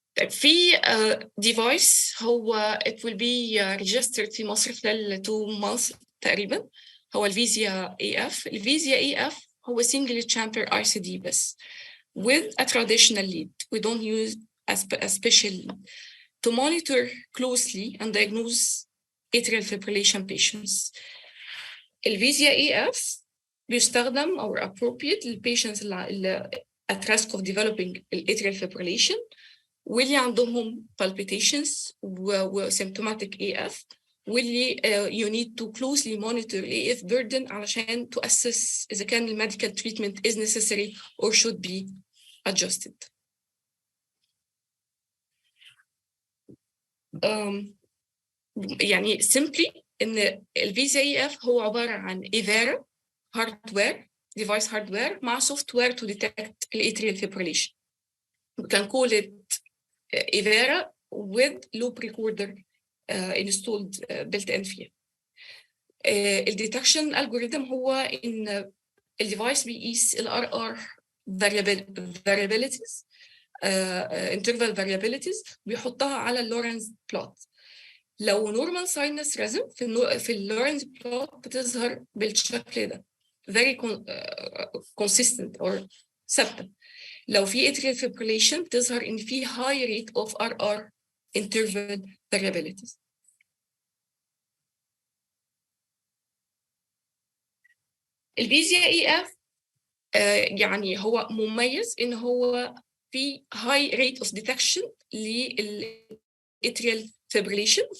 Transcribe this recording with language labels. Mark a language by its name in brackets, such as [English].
[Arabic] في device هو [English] it will be registered [Arabic] في مصر خلال 2 months تقريبا هو الفيزيا AF. [English] الفيزيا AF هو single chamber ICD بس with a traditional lead. We don't use a special lead to monitor closely and diagnose atrial fibrillation patients. [Arabic] الفيزيا AF بيستخدم [English] or appropriate للpatients اللي at risk of developing atrial fibrillation [Arabic] واللي عندهم [English] palpitations و symptomatic AF واللي you need to closely monitor AF burden علشان to assess إذا كان the medical treatment is necessary or should be adjusted. [Arabic] يعني simply إن الفيزيا AF هو عبارة عن إيفارا [English] hardware device hardware [Arabic] مع software to detect atrial fibrillation. [English] We can call it Ivera with loop recorder installed built-in [Arabic] فيها. الديتكشن algorithm هو إن الديفايس بيقيس ال RR variabilities interval variabilities بيحطها على اللورنز بلوت. لو [English] normal sinus rhythm [Arabic] في اللورنز بلوت بتظهر بالشكل ده [English] very consistent or [Arabic] ثابتة. [English] لو في atrial fibrillation [Arabic] بتظهر إن في [English] high rate of RR interval variabilities. [Arabic] الفيزيا EF يعني هو مميز إن هو في high rate of detection للatrial fibrillation.